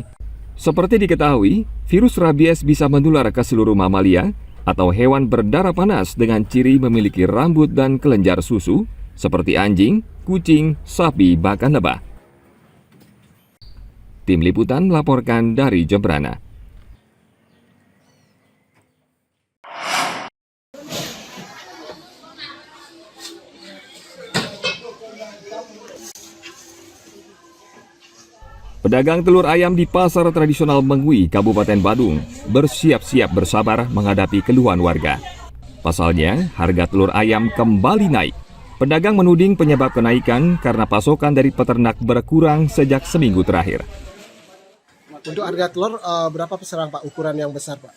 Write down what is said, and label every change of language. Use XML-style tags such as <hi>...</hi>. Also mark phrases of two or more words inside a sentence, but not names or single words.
<id>Seperti diketahui, virus rabies bisa menular ke seluruh mamalia atau hewan berdarah panas dengan ciri memiliki rambut dan kelenjar susu seperti anjing, kucing, sapi, bahkan lebah. Tim Liputan melaporkan dari Jembrana. Pedagang telur ayam di pasar tradisional Mengwi, Kabupaten Badung, bersiap-siap bersabar menghadapi keluhan warga. Pasalnya, harga telur ayam kembali naik. Pedagang menuding penyebab kenaikan karena pasokan dari peternak berkurang sejak seminggu terakhir. Untuk harga telur berapa peserang Pak, ukuran yang besar Pak?</id>